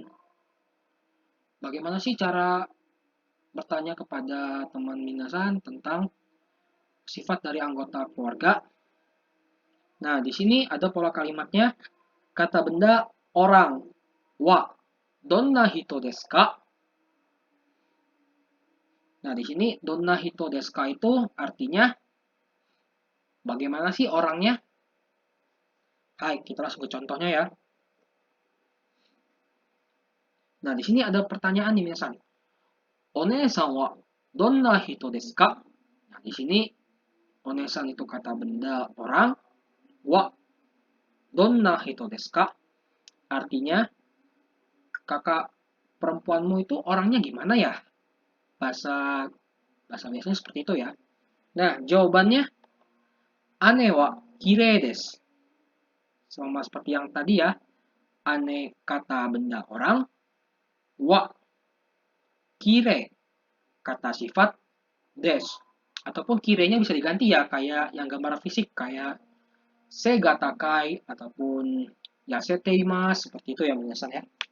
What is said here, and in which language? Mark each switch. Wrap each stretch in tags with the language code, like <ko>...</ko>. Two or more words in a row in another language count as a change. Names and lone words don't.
<id>Bagaimana sih cara bertanya kepada teman minasan tentang sifat dari anggota keluarga? Nah, di sini ada pola kalimatnya. Kata benda orang</id> <ja>はどんな人ですか?</ja> <id>Nah, di sini</id> <ja>どんな人ですか</ja> <id>itu artinya bagaimana sih orangnya? Hai, kita langsung ke contohnya ya. Nah, di sini ada pertanyaan nih minasan.</id> <ja>お姉さんはどんな人ですか?</ja> <id>Nah, di sini onesan itu kata benda orang,</id> <ja>はどんな人ですか?</ja> <id>Artinya kakak perempuanmu itu orangnya gimana ya? Bahasa biasanya seperti itu ya. Nah, jawabannya</id> <ja>姉はきれいです.</ja> <id>Sama seperti yang tadi ya. Ane kata benda orang,</id> <ja>はきれい</ja> <id>kata sifat des. Ataupun kirenya bisa diganti ya, kayak yang gambar fisik, kayak</id> <ja>背が高い,</ja> <id>ataupun yaseteimasu, seperti itu ya penjelasan ya.</id>